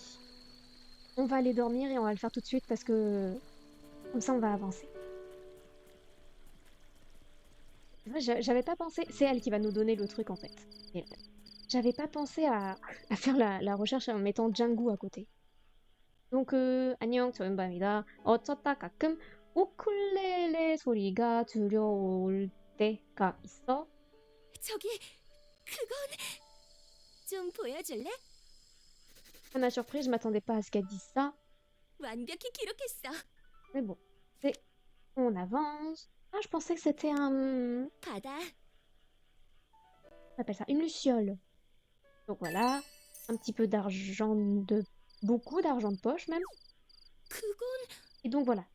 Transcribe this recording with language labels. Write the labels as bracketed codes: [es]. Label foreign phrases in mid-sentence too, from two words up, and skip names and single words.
[fr] On va aller dormir et on va le faire tout de suite parce que comme ça, on va avancer. Moi, j'avais pas pensé. C'est elle qui va nous donner le truc en fait. Et j'avais pas pensé à faire la recherche en mettant Django à côté. Donc, [ko] 안녕, 저는 밤이다. 어쩌다 가끔 우쿨렐레 소리가 들려올 때가 있어. 저기 그건 좀 보여줄래? [fr] Ça m'a surpris, je m'attendais pas à ce qu'elle dise ça. [ko] 완벽히 기록했어. [fr] Mais bon, c'est... On avance. Ah, je pensais que c'était un... [ko] 받아. [fr] On appelle ça une luciole. Donc voilà, un petit peu d'argent de... Beaucoup d'argent de poche même. [ko] 그건 [fr] Et donc voilà.